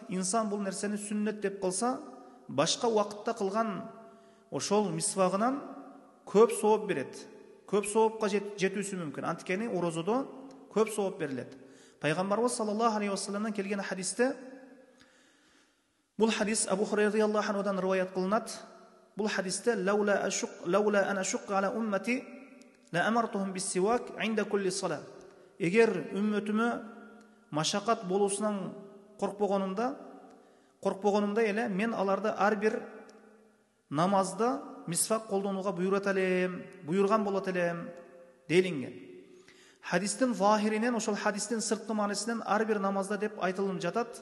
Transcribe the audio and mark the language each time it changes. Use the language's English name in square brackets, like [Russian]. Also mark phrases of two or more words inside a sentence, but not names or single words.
[Kyrgyz] Инсан бул нерсени сүннет деп кылса, башка убакытта кылган ошол мисвагынан көп сооп берет. Көп соопка жетүүсү мүмкүн. Анткени орозодо көп сооп берилет. Пайгамбарыбыз [Arabic] صلى الله عليه وسلم [Kyrgyz] келген хадисте, бул хадис Абу Хурайра [Arabic] رضي الله عنه [Kyrgyz] риваят кылынат. Бул хадисте [Arabic] لولا أن أشق على أمتي لأمرتهم بالسواك عند كل صلاة. [Kyrgyz] Эгер үммөтүмө машакат болуусунан коркпогонумда эле мен аларды ар бир намазда мисвак колдонууга буйрган болот элем делинген. Хадистин вахиринен, ошол хадистин сырткы маанисинен ар бир намазда деп айтылып жатат.